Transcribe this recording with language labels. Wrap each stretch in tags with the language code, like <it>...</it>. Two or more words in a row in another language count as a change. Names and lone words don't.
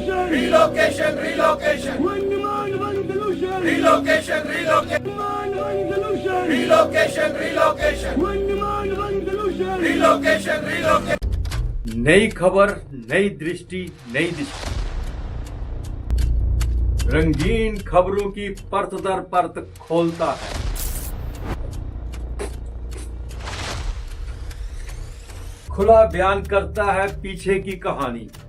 <en>Relocation, relocation. One demand, one solution. Relocation, relocation. Demand, one solution. Relocation, relocation. One demand, one solution. Relocation, relocation.</en> <hi>नई खबर, नई दृष्टि, नई दिशा। रंगीन खबरों की परत दर परत खोलता है। खुला बयान करता है पीछे की कहानी।</hi>